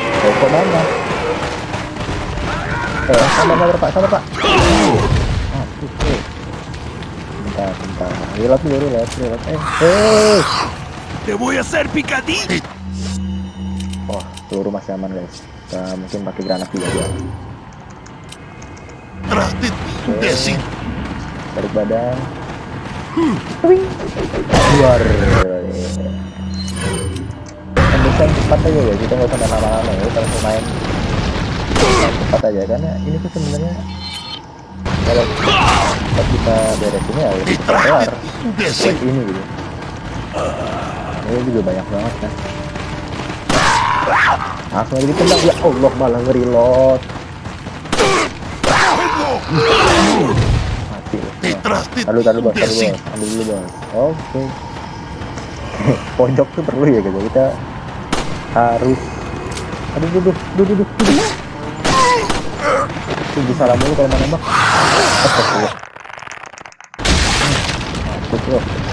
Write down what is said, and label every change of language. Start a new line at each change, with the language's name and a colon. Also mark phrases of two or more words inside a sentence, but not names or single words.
Indonesian: kok mana? Sabar pak. Bentar. Reload dulu.
Spanish: Te voy a hacer picadillo.
Indonesian: Oh, peluru masih aman guys. Kita mungkin pakai granat juga ya.
Spanish: Tras de ti, imbécil.
Indonesian: Balik badan. Keluar. Tembusan cepat aja ya, kita nggak usah main lama-lama ya. Kalau mau main cepat aja, karena ini tuh sebenarnya kalau cepat kita beresin ya udah cepat kelar.
Spanish: Imbécil.
Indonesian: Ini gitu. Ini juga banyak banget kan. Langsung aja ditendang,
Arabic: يا الله
Indonesian: malah nge-reload. Mati loh.
Spanish: Detrás de ti,
Indonesian: Taruh bos,
Spanish: imbécil.
Indonesian: ambil dulu bos. Oke. Pojok tuh perlu ya gitu, kita harus. Aduh, duduk. Tunggu salam dulu kalau mau nembak. Astagfirullah. Masuk loh.